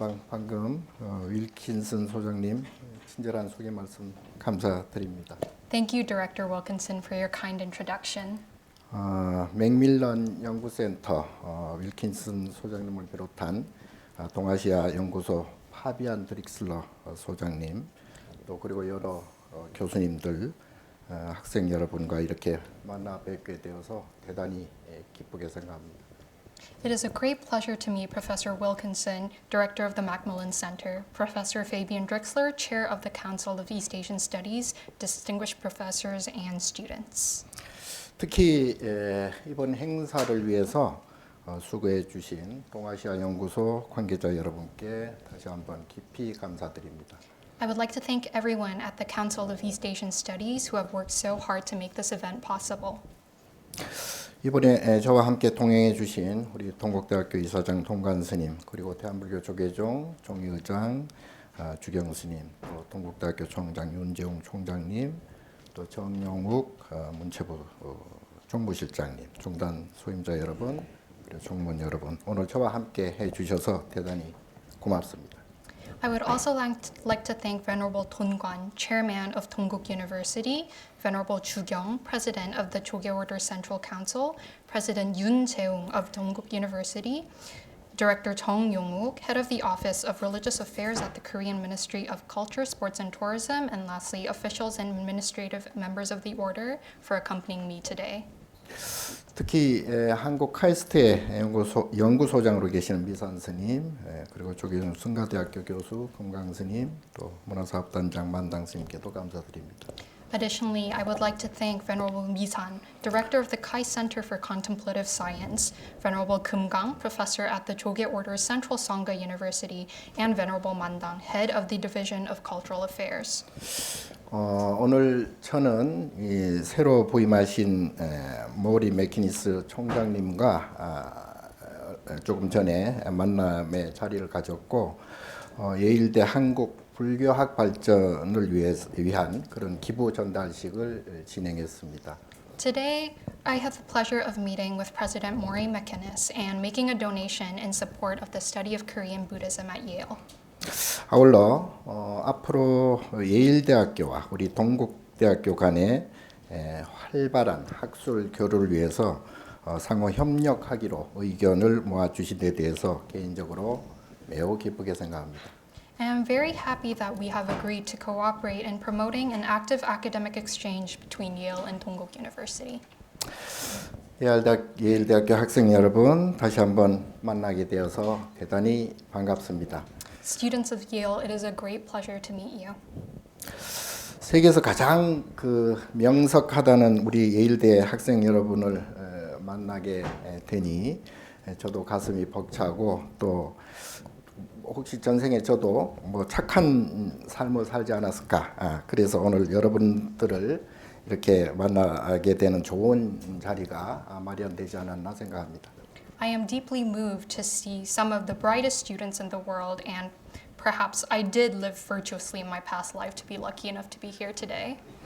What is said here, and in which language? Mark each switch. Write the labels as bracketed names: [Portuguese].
[Korean] 방금 윌킨슨 소장님 친절한 소개 말씀 감사드립니다. [English] Thank you, Director Wilkinson, for your kind introduction. [Korean] 맥밀런 연구센터 윌킨슨 소장님을 비롯한 동아시아 연구소 파비안 드릭슬러 소장님 또 그리고 여러 교수님들 학생 여러분과 이렇게 만나 뵙게 되어서 대단히 기쁘게 생각합니다. [English] It is a great pleasure to meet Professor Wilkinson, Director of the Macmillan Center, Professor Fabian Drixler, Chair of the Council of East Asian Studies, distinguished professors and students. [Korean] 특히 이번 행사를 위해서 수고해 주신 동아시아 연구소 관계자 여러분께 다시 한번 깊이 감사드립니다. [English] I would like to thank everyone at the Council of East Asian Studies who have worked so hard to make this event possible. [Korean] 이번에 저와 함께 동행해 주신 우리 동국대학교 이사장 동관 스님 그리고 대한불교 조계종 종의의장 주경 스님 또 동국대학교 총장 윤재웅 총장님 또 정영욱 문체부 총무실장님 중단 소임자 여러분 그리고 종문 여러분 오늘 저와 함께 해 주셔서 대단히 고맙습니다. [English] I would also like to thank Venerable Ton Guan, Chairman of Dongguk University, Venerable Chu Gyung, President of the Choge Order Central Council, President Yoon Jae-ung of Dongguk University, Director Jung Yong-wook, Head of the Office of Religious Affairs at the Korean Ministry of Culture, Sports and Tourism, and lastly, officials and administrative members of the Order for accompanying me today. [Korean] 특히 한국 카이스트의 연구소장으로 계시는 미산 스님 그리고 조계종 승가대학교 교수 금강 스님 또 문화사업단장 만당 스님께도 감사드립니다. [English] Additionally, I would like to thank Venerable Mi-san, Director of the Kai Center for Contemplative Science, Venerable Kim-gang, Professor at the Choge Order Central Sangha University, and Venerable Man-dang, Head of the Division of Cultural Affairs. [Korean] 오늘 저는 이 새로 부임하신 모리 맥키니스 총장님과 조금 전에 만남의 자리를 가졌고 예일대 한국 불교학 발전을 위한 그런 기부 전달식을 진행했습니다. [English] Today, I have the pleasure of meeting with President Maury McInnes and making a donation in support of the study of Korean Buddhism at Yale. [Korean] 아울러 앞으로 예일대학교와 우리 동국대학교 간의 활발한 학술 교류를 위해서 상호 협력하기로 의견을 모아주신 데 대해서 개인적으로 매우 기쁘게 생각합니다. [English] I am very happy that we have agreed to cooperate in promoting an active academic exchange between Yale and Dongguk University. [Korean] 예일대학교 학생 여러분 다시 한번 만나게 되어서 대단히 반갑습니다. [English] Students of Yale, it is a great pleasure to meet you. [Korean] 세계에서 가장 명석하다는 우리 예일대 학생 여러분을 만나게 되니 저도 가슴이 벅차고 또 혹시 전생에 저도 뭐 착한 삶을 살지 않았을까 그래서 오늘 여러분들을 이렇게 만나게 되는 좋은 자리가 마련되지 않았나 생각합니다. [English] I am deeply moved to see some of the brightest students in the world, and perhaps I did live virtuously in my past life to be lucky enough to be here today.